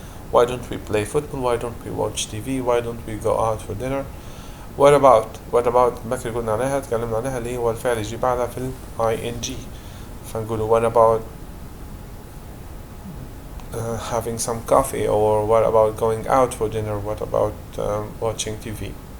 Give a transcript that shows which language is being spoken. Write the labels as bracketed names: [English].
[English] why don't we play football، why don't we watch TV، why don't we go out for dinner. [Arabic] what about بكري قلنا عليها تكلمنا عليها اللي هو الفعل يجي بعدها في ing. [English] فنقولوا what about having some coffee، or what about going out for dinner، what about watching TV.